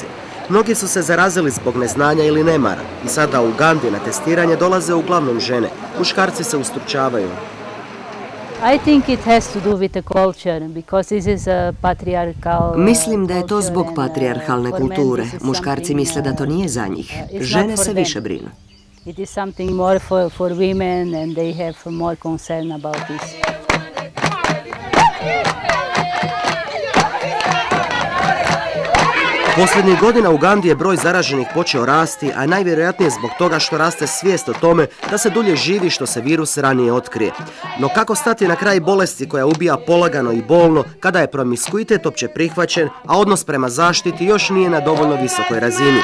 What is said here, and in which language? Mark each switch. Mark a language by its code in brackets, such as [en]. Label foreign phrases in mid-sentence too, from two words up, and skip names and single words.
[hr] Mnogi su se zarazili zbog neznanja ili nemara i sada u Ugandi na testiranje dolaze uglavnom žene. Muškarci se ustručavaju. Mislim da je to zbog patrijarhalne kulture. Muškarci misle da to nije za njih. Žene se više brinu. [en] It is something more for women and they have more concern about this. [hr] Posljednjih godina u Ugandi je broj zaraženih počeo rasti, a najvjerojatnije zbog toga što raste svijest o tome da se dulje živi što se virus ranije otkrije. No kako stati na kraj bolesti koja ubija polagano i bolno kada je promiskuitet opće prihvaćen, a odnos prema zaštiti još nije na dovoljno visokoj razini?